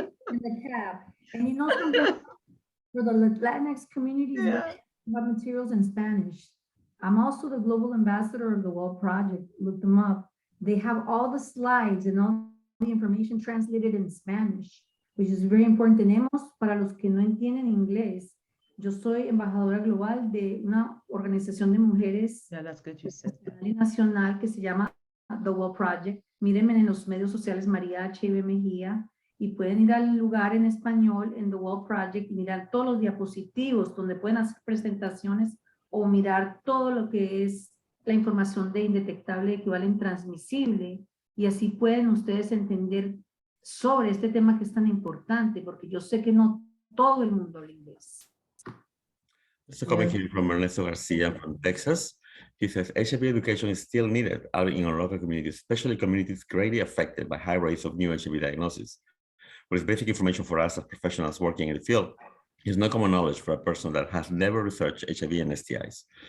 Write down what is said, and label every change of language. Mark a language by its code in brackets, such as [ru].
[en] In the cap. And you know something, for the Latinx community, we have materials in Spanish. I'm also the global ambassador of the World Project. Look them up. They have all the slides and all the information translated in Spanish, which is very important. [es] Tenemos, para los que no entienden inglés, yo soy embajadora global de una organización de mujeres nacional que se llama The World Project. Mírenme en los medios sociales María HIV Mejía y pueden ir al lugar en español en The World Project y mirar todos los diapositivos donde pueden hacer presentaciones o mirar todo lo que es la información de indetectable, equivalente, transmisible, y así pueden ustedes entender sobre este tema que es tan importante, porque yo sé que no todo el mundo habla inglés. [en] There's a comment here from Ernesto Garcia from Texas. He says, HIV education is still needed out in our local communities, especially communities greatly affected by high rates of new HIV diagnosis. What is basic information for us as professionals working in the field is no common knowledge for a person that has never researched HIV and STIs.